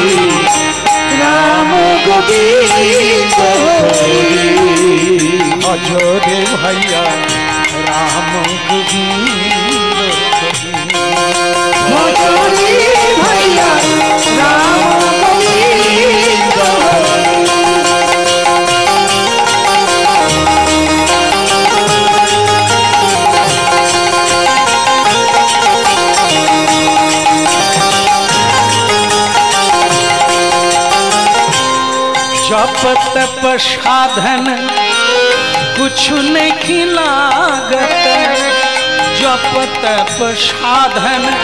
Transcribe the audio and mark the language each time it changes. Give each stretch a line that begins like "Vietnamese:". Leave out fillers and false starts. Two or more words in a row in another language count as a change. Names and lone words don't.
Bangla: রাম গোবিন্দ হরি, ভজ রে ভাইয়া রাম গোবিন্দ হরি, ভজ রে ভাইয়া রাম গোবিন্দ হরি।
Hindi: जप तप साधन कुछ नहीं लागत, जप तप साधन